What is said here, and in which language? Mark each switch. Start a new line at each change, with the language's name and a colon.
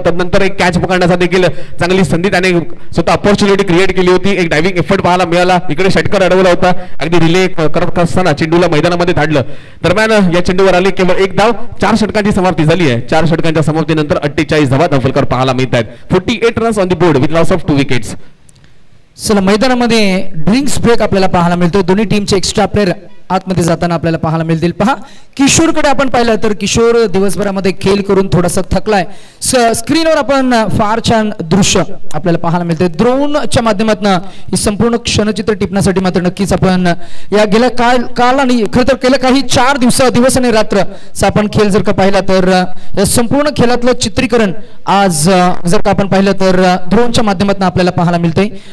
Marathi: त्यानंतर एक कॅच पकडण्याचा देखील चांगली संधी त्याने स्वतः अपॉर्च्युनिटी क्रिएट केली होती. एक डायव्हिंग एफर्ट पाहायला मिळाला. इकडे षटकार अडवला होता. अगदी रिले करत असताना चेंडूला मैदानामध्ये धाडलं. दरम्यान या चेंडूवर आले केवळ 1 धाव. 4 षटकांची समाप्ती झाली आहे. 4 षटकांच्या समाप्तीनंतर 48 धावा धावफलकावर पाहायला मिळत आहेत.
English: 48 runs on the board with loss of 2 wickets.
Marathi: चला मैदानामध्ये ड्रिंक्स ब्रेक आपल्याला पाहायला मिळतो. दोन्ही टीमचे एक्स्ट्रा प्लेयर आतमध्ये जाताना आपल्याला पाहायला मिळतील. पहा, किशोरकडे आपण पाहिलं तर किशोर दिवसभरामध्ये खेळ करून थोडासा थकलाय. स्क्रीनवर आपण फार छान दृश्य आपल्याला पाहायला मिळते. ड्रोनच्या माध्यमातून ही संपूर्ण क्षणचित्र टिपण्यासाठी मात्र नक्कीच आपण या गेल्या काल आणि खरं तर गेल्या काही 4 दिवस आणि रात्र आपण खेळ जर का पाहिला तर या संपूर्ण खेळातलं चित्रीकरण आज जर का आपण पाहिलं तर ड्रोनच्या माध्यमातून आपल्याला पाहायला मिळते.